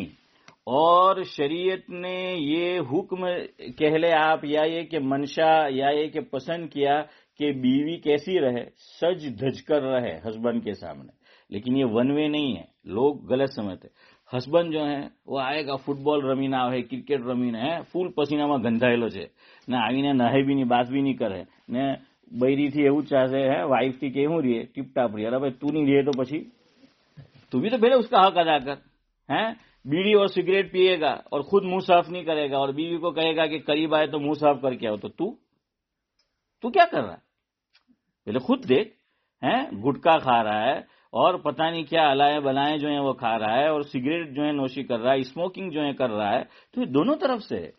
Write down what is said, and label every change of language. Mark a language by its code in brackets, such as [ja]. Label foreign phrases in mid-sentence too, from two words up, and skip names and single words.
[ur] اور شریعت نے یہ حکم کہہ لے آپ، یا یہ کہ منشا، یا یہ کہ پسند کیا کہ بیوی کیسی رہے؟ سج دھج کر رہے ہسبینڈ کے سامنے. لیکن یہ [en] one way [ur] نہیں ہے، لوگ غلط سمجھتے. ہسبینڈ جو ہے وہ آئے گا، فٹ بال رمینا ہے، کرکٹ رمینا ہے، [gu] ફૂલ પસીનામાં ગંધાયેલો છે ને, આવીને નહાઈ બી નહીં, બાથ બી નહીં કરે ને, બૈરીથી એવું ચાહે હે, વાઈફથી કેવું રહીએ ટીપટાપ રહીએ. અરે ભાઈ તું નહીં રહીએ તો પછી [ur] تو بھی تو پہلے اس کا حق ادا کر. بیڑی اور سگریٹ پیے گا اور خود منہ صاف نہیں کرے گا، اور بیوی کو کہے گا کہ قریب آئے تو منہ صاف کر کے آؤ. تو کیا کر رہا ہے؟ پہلے خود دیکھ، گٹکا کھا رہا ہے اور پتہ نہیں کیا علائے بلائیں جو ہیں وہ کھا رہا ہے، اور سگریٹ جو ہے نوشی کر رہا ہے، اسموکنگ جو ہے کر رہا ہے، تو یہ دونوں طرف سے ہے۔